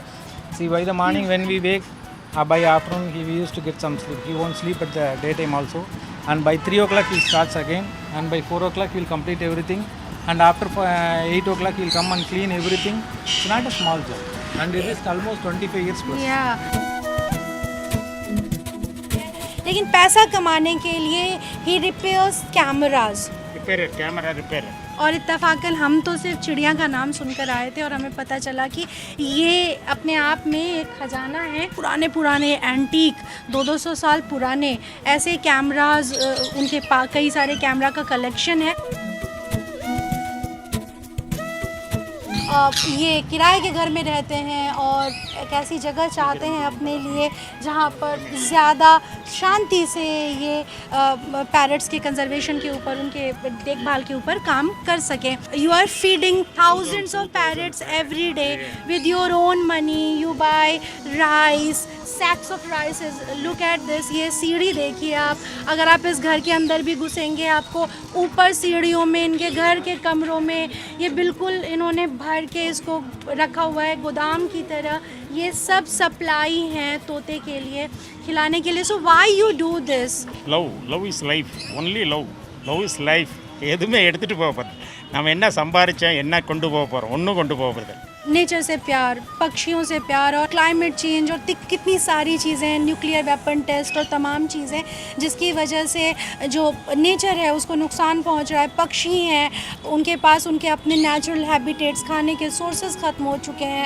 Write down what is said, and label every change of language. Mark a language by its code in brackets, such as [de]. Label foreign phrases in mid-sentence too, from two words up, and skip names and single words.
[en] See, by the morning when we wake, by afternoon he used to get some sleep. He won't sleep at the daytime also. And by 3 o'clock he starts again, and by 4 o'clock he will complete everything. And after 8 o'clock he will come and clean everything. It's not a small job, and it is almost 25 years plus. Yeah. [hi] लेकिन पैसा कमाने के लिए ही [en] repairs cameras. repair camera repair. [hi] और इत्तफाकन हम तो सिर्फ चिड़िया का नाम सुनकर आए थे और हमें पता चला कि ये अपने आप में एक ख़जाना है। पुराने पुराने एंटीक 200-200 साल पुराने ऐसे कैमराज उनके पास कई सारे कैमरा का कलेक्शन है। ये किराए के घर में रहते हैं और एक ऐसी जगह चाहते हैं अपने लिए जहाँ पर ज़्यादा शांति से ये पैरट्स के कंजर्वेशन के ऊपर, उनके देखभाल के ऊपर काम कर सकें। [en] you are feeding thousands of parrots every day with your own money. you buy rice, sacks of rices. look at this, [hi] ये सीढ़ी देखिए आप। अगर आप इस घर के अंदर भी घुसेंगे आपको ऊपर सीढ़ियों में, इनके घर के कमरों में ये बिल्कुल इन्होंने भर के इसको रखा हुआ है गोदाम की तरह। ये सब सप्लाई हैं तोते के लिए, खिलाने के लिए। [en] so why you do this? love is life, only love is life. [ta] எதுவுமே எடுத்துகிட்டு போக போகிறோம். நம்ம என்ன சம்பாதிச்சோம், என்ன கொண்டு போக போகிறோம், ஒன்றும் கொண்டு போக போகிறது. [hi] नेचर से प्यार, पक्षियों से प्यार और [en] climate change [hi] और कितनी सारी चीज़ें, [en] nuclear weapon test [hi] और तमाम चीज़ें जिसकी वजह से जो नेचर है उसको नुकसान पहुंच रहा है। पक्षी हैं, उनके पास उनके अपने [en] natural habitats, [hi] खाने के सोर्सेज ख़त्म हो चुके हैं।